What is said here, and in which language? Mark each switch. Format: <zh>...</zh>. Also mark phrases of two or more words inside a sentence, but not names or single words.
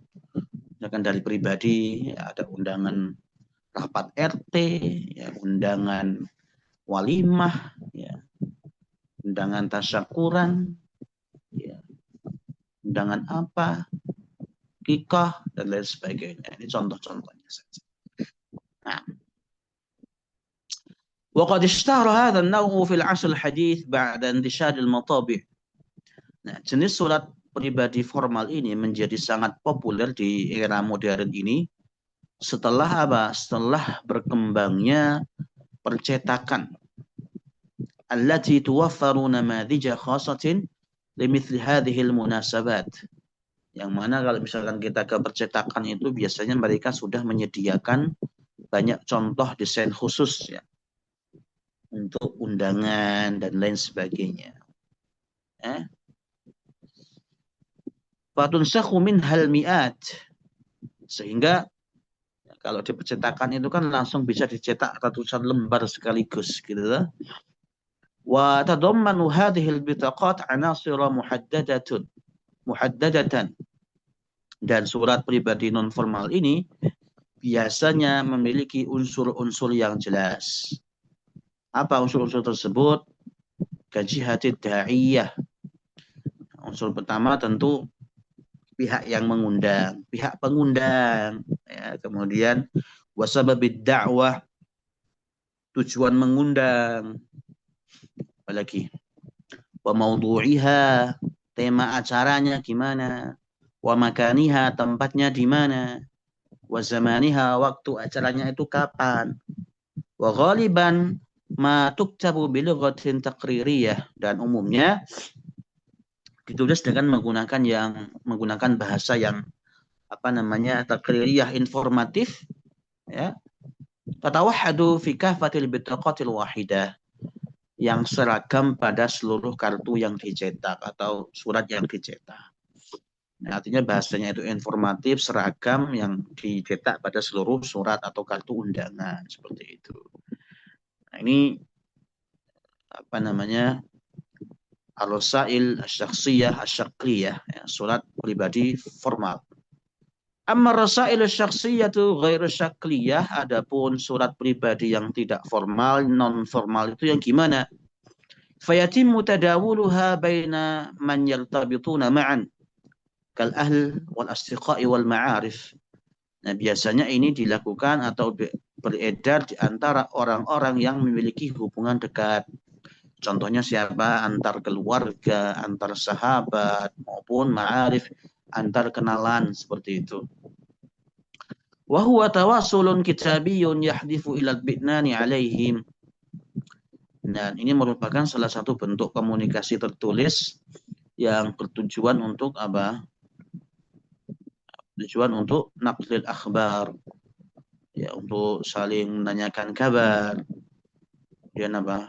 <id>Misalkan dari pribadi, ya, ada undangan rapat RT, ya, undangan walimah, ya, undangan tasyakuran, ya, undangan apa, kikah, dan lain sebagainya. Ini contoh-contohnya saja. Nah,</id> <ar>وقد اشتهر هذا النوع في العصر الحديث بعد انتشار المطابع.</ar> <id>Nah, jenis surat pribadi formal ini menjadi sangat populer di era modern ini setelah apa? Setelah berkembangnya percetakan.</id> <ar>التي توفر نماذج خاصة لمثل هذه المناسبات.</ar> <id>Yang mana kalau misalkan kita ke percetakan itu biasanya mereka sudah menyediakan banyak contoh desain khusus ya untuk undangan dan lain sebagainya.</id> <ar>فتنسخ منها المئات,</ar> <id>sehingga kalau di percetakan itu kan langsung bisa dicetak ratusan lembar sekaligus gitu.</id> <ar>وتتضمن هذه البطاقات عناصر محددة.</ar> <id>Dan surat pribadi non formal ini biasanya memiliki unsur-unsur yang jelas. Apa unsur-unsur tersebut?</id> <ar>كجهة الداعية.</ar> <id>Unsur pertama tentu pihak yang mengundang, pihak pengundang, ya, kemudian</id> <ar>وسبب الدعوة,</ar> <id>tujuan mengundang, apalagi wa maudhu'iha, tema acaranya gimana,</id> <ar>ومكانها,</ar> <id>tempatnya di mana,</id> <ar>وزمانها,</ar> <id>waktu acaranya itu kapan,</id> <ar>وغالبا ما تكتب بلغة تقريرية,</ar> <id>dan umumnya ditulis dengan menggunakan bahasa yang apa namanya taqririyah, informatif, ya,</id> <ar>تتوحد في كافة البطاقة الواحدة,</ar> <id>yang seragam pada seluruh kartu yang dicetak atau surat yang dicetak. Nah, artinya bahasanya itu informatif, seragam, yang dicetak pada seluruh surat atau kartu undangan seperti itu. Nah, ini apa namanya</id> <ar>الرسائل الشخصية الشكلية,</ar> <id>ya, surat pribadi formal.</id> <ar>أما الرسائل الشخصية غير الشكلية,</ar> <id>adapun surat pribadi yang tidak formal, non formal itu yang gimana?</id> <ar>فيتم تداولها بين من يرتبطون معا كالأهل والأصدقاء والمعارف.</ar> <id>Nah, biasanya ini dilakukan atau beredar di antara orang-orang yang memiliki hubungan dekat. Contohnya siapa? Antar keluarga, antar sahabat, maupun ma'arif, antar kenalan, seperti itu.</id> <ar>وهو تواصل كتابي يحدث إلى البطنان عليهم.</ar> <id>Dan ini merupakan salah satu bentuk komunikasi tertulis yang bertujuan untuk apa? Tujuan untuk</id> <ar>نقل الأخبار,</ar> <id>ya, untuk saling menanyakan kabar. Kemudian apa?</id>